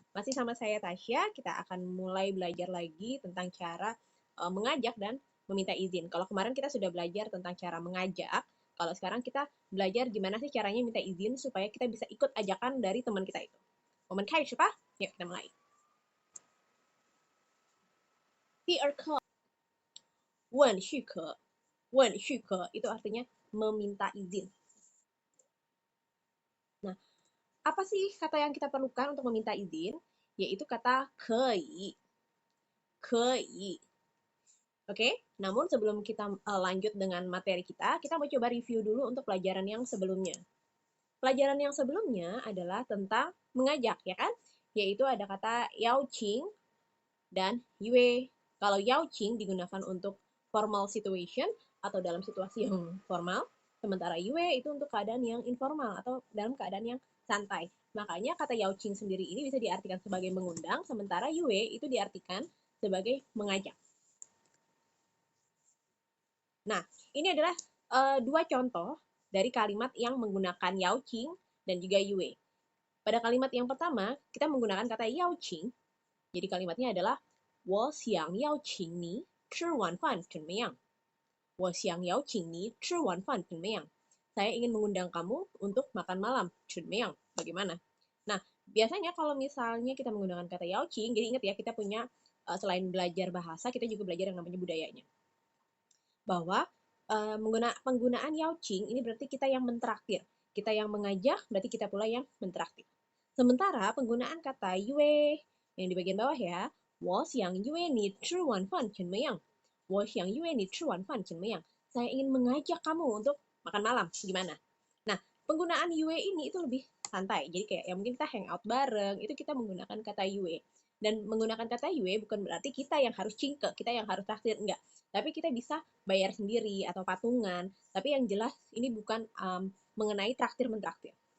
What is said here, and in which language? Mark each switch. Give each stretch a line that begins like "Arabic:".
Indonesian: Masih sama saya Tasya, kita akan mulai belajar lagi tentang cara mengajak dan meminta izin. Kalau kemarin kita sudah belajar tentang cara mengajak, kalau sekarang kita belajar gimana sih caranya minta izin supaya kita bisa ikut ajakan dari teman kita itu. Momen kai siapa? Yuk kita mulai.
Chinese: 第二课 问许可, 问许可
Indonesian: itu artinya meminta izin. Nah, apa sih kata yang kita perlukan untuk meminta izin? Yaitu kata 可以, 可以. Oke, namun sebelum kita lanjut dengan materi kita mau coba review dulu untuk pelajaran yang sebelumnya. Pelajaran yang sebelumnya adalah tentang mengajak, ya kan? Yaitu ada kata 邀请 dan 约. Kalau 邀请 digunakan untuk formal situation atau dalam situasi yang formal, sementara 约 itu untuk keadaan yang informal atau dalam keadaan yang santai. Makanya kata 邀请 sendiri ini bisa diartikan sebagai mengundang, sementara 约 itu diartikan sebagai mengajak. Nah, ini adalah dua contoh dari kalimat yang menggunakan 邀请 dan juga 约. Pada kalimat yang pertama, kita menggunakan kata 邀请. Jadi kalimatnya adalah
Chinese: 我想邀请你吃晚饭怎么样? 我想邀请你吃晚饭怎么样?
Indonesian: Saya ingin mengundang kamu untuk makan malam.
Chinese: 怎么样?
Indonesian: Bagaimana? Nah, biasanya kalau misalnya kita menggunakan kata 邀请, jadi ingat ya, kita punya selain belajar bahasa, kita juga belajar yang namanya budayanya. Bahwa penggunaan 邀请 ini berarti kita yang mentraktir. Kita yang mengajak, berarti kita pula yang mentraktir. Sementara penggunaan kata 约 yang di bagian bawah ya,
Chinese: 我想约你吃晚饭怎么样? 我想约你吃晚饭怎么样?
Indonesian: Saya ingin mengajak kamu untuk makan malam. Gimana? Nah, penggunaan 约 ini itu lebih santai. Jadi kayak ya mungkin kita hangout bareng, itu kita menggunakan kata 约. Dan menggunakan kata 约 bukan berarti kita yang harus cingke, kita yang harus traktir, enggak. Tapi kita bisa bayar sendiri atau patungan. Tapi yang jelas ini bukan mengenai traktir-mentraktir.